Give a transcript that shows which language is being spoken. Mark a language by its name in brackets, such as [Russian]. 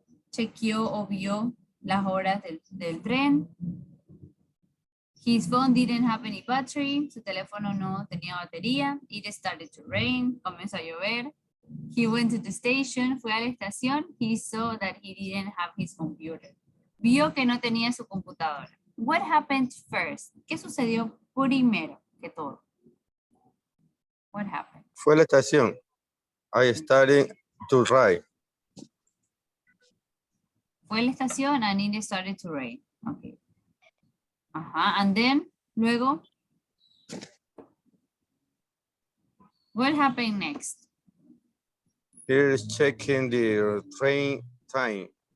[Spanish] Chequeó o vio las horas del tren. [English] His phone didn't have any battery. [Spanish] Su teléfono no tenía batería. [English] It started to rain. [Spanish] Comenzó a llover. [English] He went to the station. [Spanish] Fue a la estación. [English] He saw that he didn't have his computer. [Spanish] Vio que no tenía su computadora. [English] What happened first? [Spanish] ¿Qué sucedió primero que todo? [English] What happened? [Spanish] Fue a la estación. [English] I started to ride. [Spanish] Fue a la estación [English] and it started to rain. Okay. Ajá, and then, luego, what happened next? Here is checking the train time.